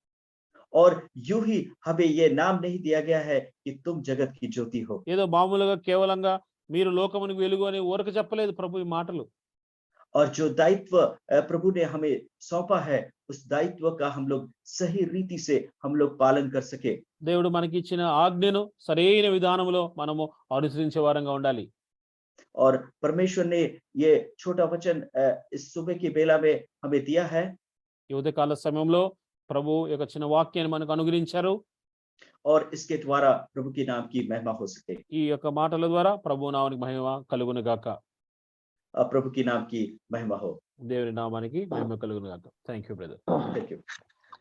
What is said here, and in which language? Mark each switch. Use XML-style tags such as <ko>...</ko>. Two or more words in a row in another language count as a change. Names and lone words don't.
<hi>और यूं ही हमें ये नाम नहीं दिया गया है कि तुम जगत की ज्योति हो।</hi> <te>ఏదో మామూలుగా కేవలంగా మీరు లోకముని వెలుగు అని ఊరక చెప్పలేదు ప్రభు ఈ మాటలు.</te> <hi>और जो दायित्व प्रभु ने हमें सौंपा है, उस दायित्व का हम लोग सही रीति से हम लोग पालन कर सके।</hi> <te>దేవుడు మనకి ఇచ్చిన ఆజ్ఞను సరైన విధానంలో మనము అనుసరించే వారంగా ఉండాలి.</te> <hi>और परमेश्वर ने ये छोटा वचन इस सुबह की बेला में हमें दिया है।</hi> <te>ఈ ఉదయకాల సమయంలో ప్రభు యొక్క చిన్న వాక్యాన్ని మనకు అనుగ్రహించారు.</te> <hi>और इसके द्वारा प्रभु के नाम की महिमा हो सके।</hi> <te>ఈ యొక్క మాటల ద్వారా ప్రభు నామానికి మహిమ కలుగును గాక.</te> <hi>प्रभु के नाम की महिमा हो।</hi> <te>దేవుని నామానికి మహిమ కలుగును గాక.</te> <en>Thank you brother. Thank you.</en>